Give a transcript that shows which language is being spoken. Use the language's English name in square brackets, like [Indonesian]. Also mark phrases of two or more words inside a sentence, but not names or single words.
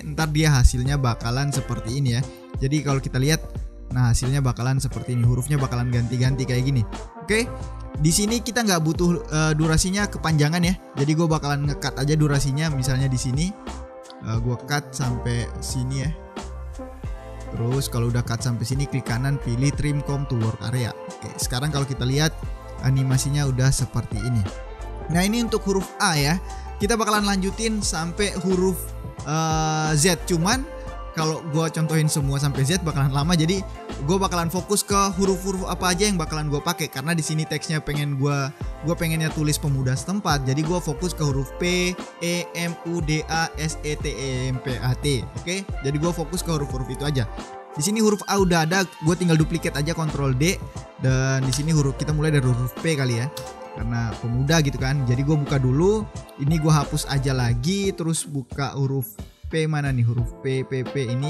[Indonesian] Ntar dia hasilnya bakalan seperti ini ya. Jadi kalau kita lihat, nah hasilnya bakalan seperti ini. Hurufnya bakalan ganti-ganti kayak gini. Oke. Di sini kita nggak butuh durasinya kepanjangan ya. Jadi gue bakalan nge-cut aja durasinya. Misalnya di sini gue cut sampai sini ya. Terus kalau udah cut sampai sini klik kanan pilih [English] trim comb to work area. [Indonesian] Oke, sekarang kalau kita lihat animasinya udah seperti ini. Nah, ini untuk huruf A ya. Kita bakalan lanjutin sampai huruf Z. Cuman kalau gue contohin semua sampai Z bakalan lama, jadi gue bakalan fokus ke huruf-huruf apa aja yang bakalan gue pakai karena di sini teksnya gue pengennya tulis pemuda setempat, jadi gue fokus ke huruf P, E, M, U, D, A, S, E, T, E, M, P, A, T. Oke, jadi gue fokus ke huruf-huruf itu aja. Di sini huruf A udah ada, gue tinggal duplicate aja Ctrl D dan di sini kita mulai dari huruf P kali ya. Karena pemuda gitu kan. Jadi gue buka dulu, ini gue hapus aja lagi, terus buka huruf P mana nih, huruf P ini.